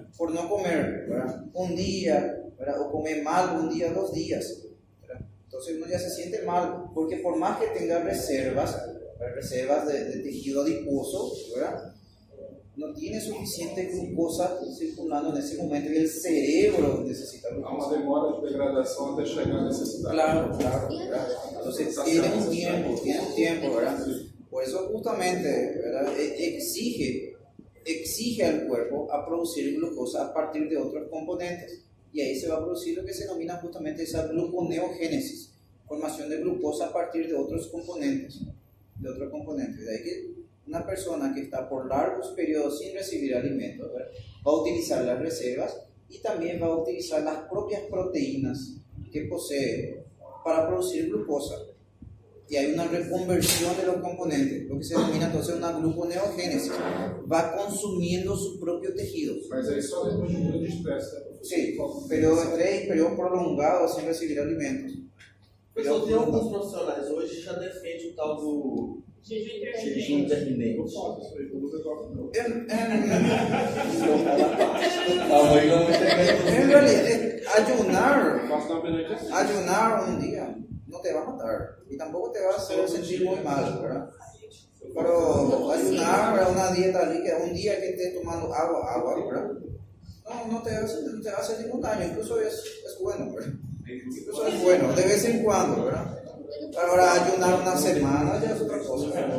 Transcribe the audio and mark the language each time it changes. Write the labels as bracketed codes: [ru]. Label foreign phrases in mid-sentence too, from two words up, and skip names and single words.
[es] Por no comer, ¿verdad? Un día, ¿verdad? O comer mal un día, 2 días, ¿verdad? Entonces uno ya se siente mal, porque por más que tenga reservas de tejido adiposo, ¿verdad? No tiene suficiente glucosa circulando en ese momento y el cerebro necesita [pt] Há uma [es] glucosa. [pt] demora de degradação até chegar à necessidade. [es] Claro, ¿verdad? Entonces tiene un tiempo, ¿verdad? Por eso justamente, ¿verdad? Exige al cuerpo a producir glucosa a partir de otros componentes. Y ahí se va a producir lo que se denomina justamente esa gluconeogénesis, formación de glucosa a partir de otros componentes. De ahí que una persona que está por largos periodos sin recibir alimentos, ¿verdad? Va a utilizar las reservas y también va a utilizar las propias proteínas que posee para producir glucosa. Y hay una reconversión de los componentes, lo que se denomina entonces una gluconeogénesis. Va consumiendo su propio tejido. [pt] Mas aí só depois de um período de estresse, né? [es] Sí, periodo de estrés, periodo prolongado sin recibir alimentos. [pt] Pessoal, tem alguns profissionais hoje que já defendem o tal do jejum intermitente. [es] En realidad, [pt] Faço na beneficência. [es] ayunar un día no te va a matar y tampoco te va a hacer sentir muy mal, ¿verdad? Pero ayunar, ¿verdad? Una dieta líquida, un día que estés tomando agua, ¿verdad? No te hace ningún daño, incluso es bueno, ¿verdad? Incluso es bueno, de vez en cuando, ¿verdad? Ahora ayunar una semana ya es otra cosa, ¿verdad?